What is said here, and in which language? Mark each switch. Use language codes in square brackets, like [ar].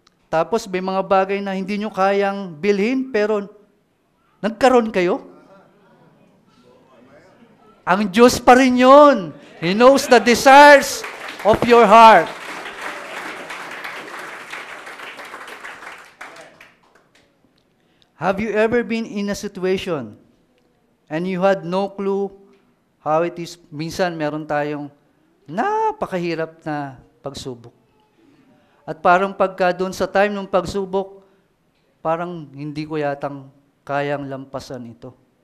[tl] Tapos may mga bagay na hindi nyo kayang bilhin, pero nagkaroon kayo. Ang Diyos pa rin yun. [en] He knows the desires of your heart. Have you ever been in a situation and you had no clue how it is? [tl] Minsan meron tayong napakahirap na pagsubok. At parang pagka doon sa time ng pagsubok, parang hindi ko yatang kayang lampasan ito.